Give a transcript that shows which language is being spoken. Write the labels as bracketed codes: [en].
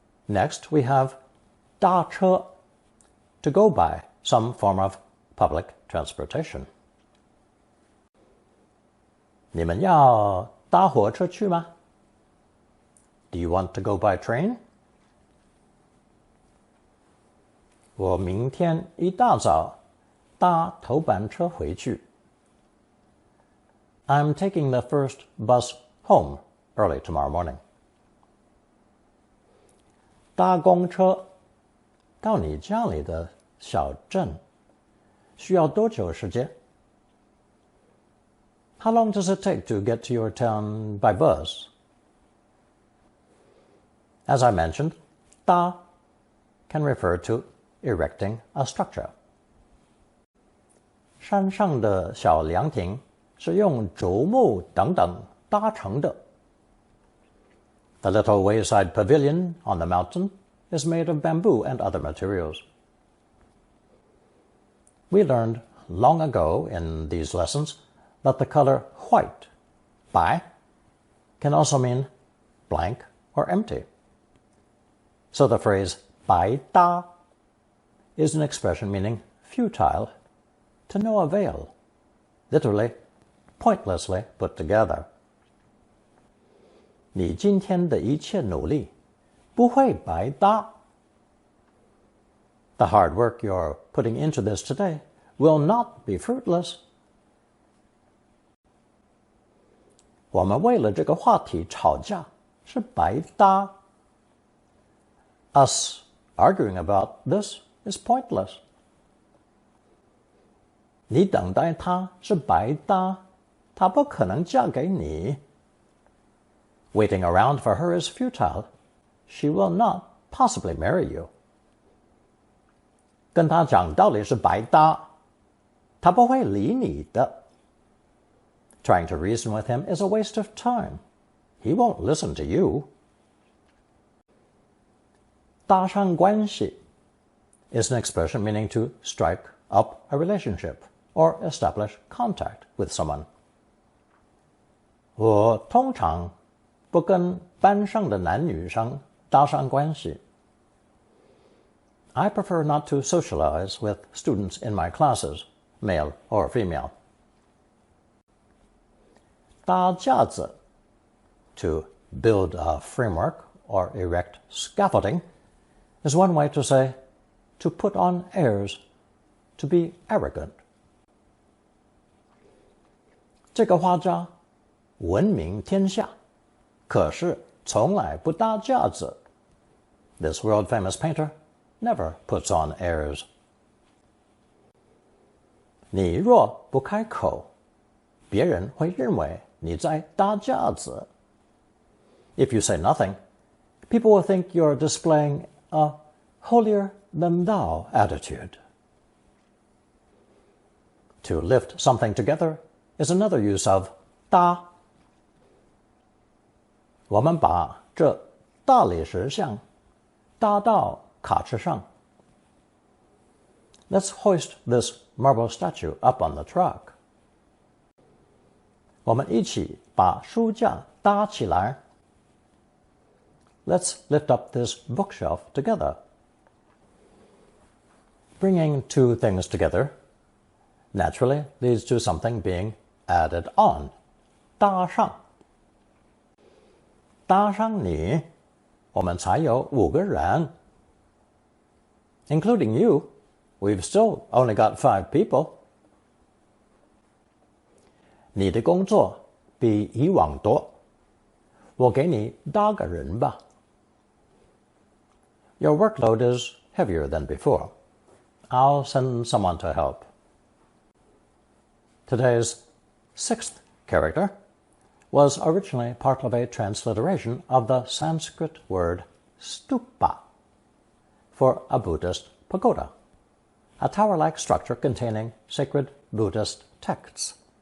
[en] Next, we have 搭车, to go by, some form of public transportation. [zh] 你们要搭火车去吗? [en] Do you want to go by train? [zh] 我明天一大早搭头班车回去. [en] I'm taking the first bus home early tomorrow morning. [zh] 搭公车到你家里的小镇需要多久时间? [en] How long does it take to get to your town by bus? As I mentioned, 搭 can refer to erecting a structure. [zh] 山上的小凉亭是用竹木等等搭成的. [en] The little wayside pavilion on the mountain is made of bamboo and other materials. We learned long ago in these lessons that the color white, 白, can also mean blank or empty. So the phrase 白搭 is an expression meaning futile, to no avail, literally pointlessly put together. [zh] 你今天的一切努力不会白搭. [en] The hard work you're putting into this today will not be fruitless. [zh] 我们为了这个话题吵架是白搭. [en] Us arguing about this is pointless. [zh] 你等待她是白搭，她不可能嫁给你. [en] Waiting around for her is futile. She will not possibly marry you. [zh] 跟她讲道理是白搭，她不会理你的. [en] Trying to reason with him is a waste of time. He won't listen to you. 搭上关系 is an expression meaning to strike up a relationship or establish contact with someone. [zh] 我通常不跟班上的男女生搭上关系. [en] I prefer not to socialize with students in my classes, male or female. 搭架子 to build a framework or erect scaffolding is one way to say to put on airs, to be arrogant. [zh] 这个画家闻名天下，可是从来不搭架子. [en] This world-famous painter never puts on airs. [zh] 你若不开口，别人会认为你在搭架子. [en] If you say nothing, people will think you're displaying a holier-than-thou attitude. To lift something together is another use of 搭. [zh] 我们把这大理石像搭到卡车上. [en] Let's hoist this marble statue up on the truck. [zh] 我们一起把书架搭起来. [en] Let's lift up this bookshelf together. Bringing two things together naturally leads to something being added on. [zh] 搭上. 搭上你，我们才有5个人. [en] Including you, we've still only got 5 people. [zh] 你的工作比以往多，我给你搭个人吧. [en] Your workload is heavier than before. I'll send someone to help. Today's 6th character was originally part of a transliteration of the Sanskrit word stupa for a Buddhist pagoda, a tower-like structure containing sacred Buddhist texts.